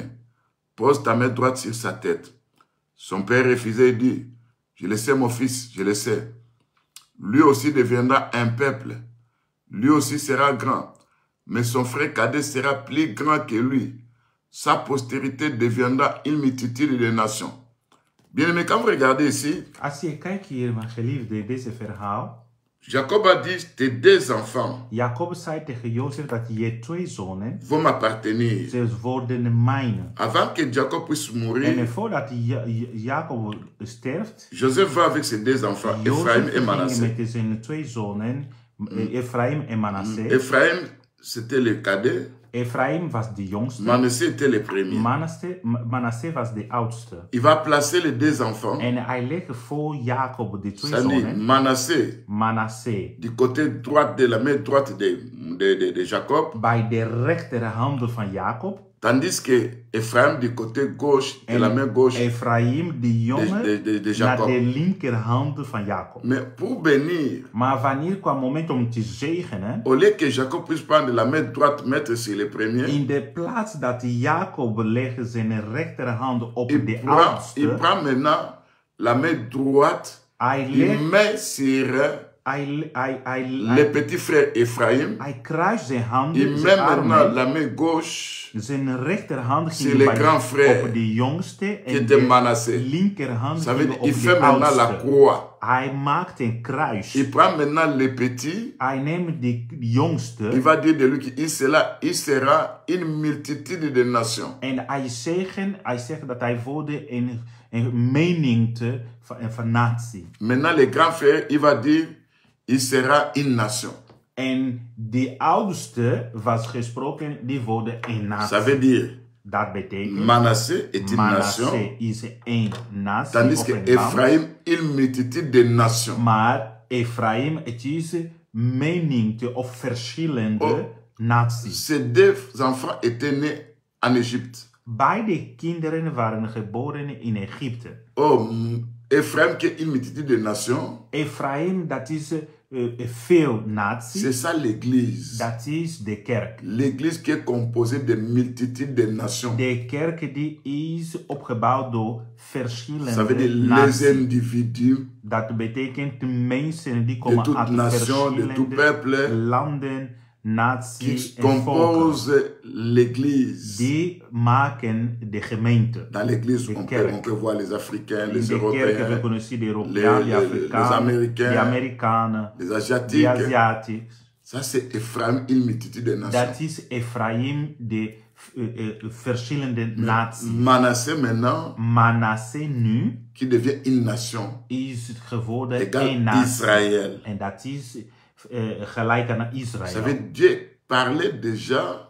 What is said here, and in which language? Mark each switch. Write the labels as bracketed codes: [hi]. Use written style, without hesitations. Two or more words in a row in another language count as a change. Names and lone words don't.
[fr] Pose ta main droite sur sa tête. Son père refusait et dit, je le sais mon fils, je le sais. Lui aussi deviendra un peuple. Lui aussi sera grand. Mais son frère cadet sera plus grand que lui. Sa postérité deviendra une multitude de nations. Bien aimé, quand vous regardez ici, [nl] Als je kijkt hier, mijn geliefde, deze verhaal. [fr] Jacob a dit, tes deux enfants [nl] Jacob zei tegen Jozef dat je 2 zonen, [fr] vont m'appartenir. [nl] ze worden mijne. [fr] Avant que Jacob puisse [nl] En [fr] mourir, [nl] voordat Jacob sterft, [fr] Joseph va avec ses deux enfants, Ephraim [nl] Jozef [fr] et [nl] ging [fr] Manassé. [nl] met zijn 2 zonen, Ephraim en Manassé. [fr] Ephraim, c'était le cadet. [nl] Ephraim was de jongste, [fr] Manassé était le premier. [nl] Manassé was de oudste. [fr] Il va placer les deux enfants. [nl] En hij legde voor Jacob de 2 [fr] Ça dit [nl] zonen, [fr] Manassé [nl] Manassé, [fr] du côté droit de la main droite de Jacob, [nl] bij de rechterhand van Jacob. [fr] tandis que Ephraim du côté gauche de la main gauche [nl] Ephraim, de jongen, [fr] de [nl] naar [fr] Jacob. [nl] de linkerhand van Jacob. [fr] Mais pour bénir, [nl] Maar wanneer kwam het moment om te zegenen, [fr] au lieu que Jacob puisse prendre la main droite, mettre sur le premier, [nl] in de plaats dat Jacob legde zijn rechterhand op [fr] il [nl] de [fr] prend [nl] oudste, [fr] maintenant la main droite, [nl] hij [fr] il [nl] legt, [fr] met sur le petit frère Ephraim, [nl] hij kruist zijn [fr] il [nl] handen, zijn [fr] met maintenant [nl] armen, [fr] la main gauche [nl] zijn rechterhand [fr] C'est [nl] ging [fr] le [nl] bij [fr] grand frère [nl] op de jongste [fr] qui [nl] en [fr] était [nl] de [fr] Manassé. [nl] linkerhand [fr] Ça veut [nl] ging [fr] dire [nl] op [fr] il [nl] de [fr] fait maintenant la [nl] oudste. [fr] croix. [nl] Hij maakt een kruis. [fr] Il prend maintenant le petit, [nl] Hij neemt de jongste. [fr] il va dire de lui qu'il sera une multitude de nations. [nl] En hij zegt dat hij wordt een menigte van natie. [fr] Maintenant, le grand frère, il va dire, il sera une nation. [nl] En de oudste was gesproken, die worden een natie. [fr] Ça veut dire, [nl] Dat betekent, [fr] Manassé est une nation, [nl] Manassé is een natie [fr] tandis [nl] of [fr] que [nl] een land. [fr] Ephraim, une multitude de nations. [nl] Maar Ephraim, het is menigte of verschillende naties. [fr] Ces deux enfants étaient nés en Égypte. [nl] Beide kinderen waren geboren in Egypte. [fr] Oh, Ephraim qui est une multitude de nations, [nl] Ephraim, dat is veel naties. [fr] c'est ça l'église. [nl] Dat is de kerk. [fr] L'église qui est composée de multitudes de nations. [nl] De kerk die is opgebouwd door verschillende [fr] Ça veut dire les [nl] naties. [fr] individus [nl] Dat betekent de mensen die [fr] de [nl] komen [fr] toute [nl] uit [fr] nation, de tout [nl] verschillende [fr] peuple, [nl] landen, naties [fr] qui [nl] en volken. [fr] composent l'église. [nl] Die maken de gemeente. [fr] Dans l'église, [nl] de [fr] on [nl] kerk. [fr] peut voir les Africains, [nl] In [fr] les [nl] de kerk we [fr] Européens, [nl] kunnen zien de Europeanen, de [fr] les [nl] Afrikanen, [fr] Américains, [nl] de Amerikanen, [fr] les [nl] de [fr] Asiatiques. [nl] Aziatics. [fr] Ça, c'est Ephraim, une multitude de nations. [nl] Dat is Ephraim, de verschillende naties. [fr] Manassé, maintenant, [nl] Manassé nu [fr] qui devient une nation, [nl] is geworden [fr] égale [nl] één natie. [fr] Israël. [nl] En dat is gelijk aan [fr] Ça [nl] Israël. [fr] veut dire, parlait déjà